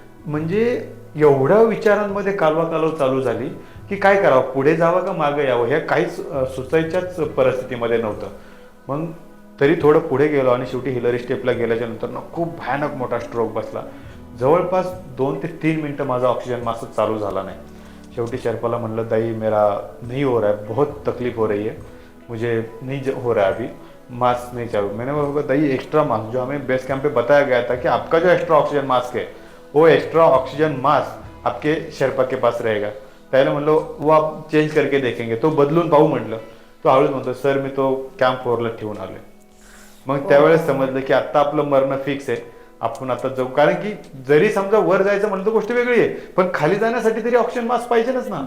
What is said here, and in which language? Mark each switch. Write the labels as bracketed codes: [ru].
[mr] म्हणजे एवढ्या विचारांमध्ये कालवा चालू झाली की काय करावं, पुढे जावं का मागे यावं हे काहीच सुचायच्याच परिस्थितीमध्ये नव्हतं. मग तरी थोडं पुढे गेलो आणि शेवटी हिलरी स्टेपला गेल्याच्या नंतर ना खूप भयानक मोठा स्ट्रोक बसला. जवळपास 2 ते 3 मिनटं माझा ऑक्सिजन मास्क चालू झाला नाही. शेवटी शेर्पाला म्हणलं [hi] दाई मेरा नहीं हो रहा है, बहुत तकलीफ हो रही है, मुझे नहीं हो रहा है अभी, मास्क नहीं चालू. मैंने बोला दाई एक्स्ट्रा मास्क जो हमें बेस कैंप पे बताया गया था कि आपका जो एक्स्ट्रा ऑक्सीजन मास्क है वो एक्स्ट्रा ऑक्सीजन मास्क आपके शेर्पा के पास रहेगा. [mr] त्याला म्हणलो [hi] वो आप चेंज करके देखेंगे, [mr] तो बदलून पाहू म्हटलं. तो हळूच म्हणतो सर मी तो कॅम्प 4ला ठेवून आलोय. मग त्यावेळेस समजलं की आता आपलं मरण फिक्स आहे, आपण आता जाऊ. कारण की जरी समजा वर जायचं म्हणलं तर गोष्ट वेगळी आहे, पण खाली जाण्यासाठी तरी ऑक्सिजन मास्क पाहिजेच ना.